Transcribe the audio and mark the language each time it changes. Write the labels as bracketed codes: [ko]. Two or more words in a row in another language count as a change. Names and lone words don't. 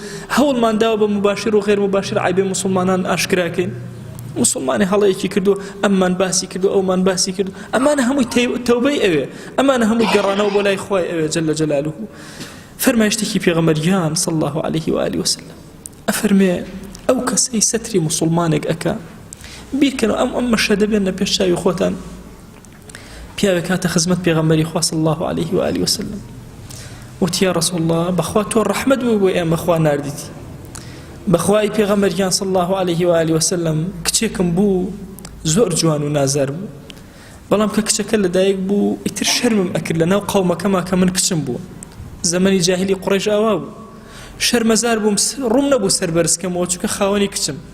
[ckb] هەوڵمان داوە بە مباشر و غێر مباشر عیبێ مسلمانان ئاشکراکەین مسلمانی هەڵەیەکی کردو ئەممان باسی کردو ئەومان باسی کردو ئەمانە هەمووی تەوبەی ئەوێ ئەمانە هەمووی گەڕانەوە بۆ لای خوای ئەوێ [ar] جەل جەلالوه [ckb] فەرمایشتێکی پێغەمبەریان [ar] صلی الله عليه و آله وسلم [ckb] ئەفەرمێ ئەو کەسەی سەتری مسلمانێک ئەکا بیرکەنەوە ئەم مەشە دەبێنە پێش چاوی خۆتان پیاوێک هاتە خزمەت پێغەمبەری خوا [ar] صلی الله عليه و آله وسلم [ckb] وتی [ar] یا رسول الله [ckb] بەخوا تۆ ڕەحمەت بوو بۆ ئێمە خوا ناردیتی بەخوای پێغەمبەریان [ar] صلی الله عليه و آله وسلم [ckb] کچێکم بوو زۆر جوان و نازار بوو بەڵام کە کچەکە لەدایک بوو ئیتر شەرمم ئەکرد لەناو قەومەکەما کە من کچم بوو زەمەنی جاهلی قوڕیش ئاوا بوو شەرمەزار بووم ڕووم نەبوو سەربەرزکەمەوە چونکە خاوەنی کچم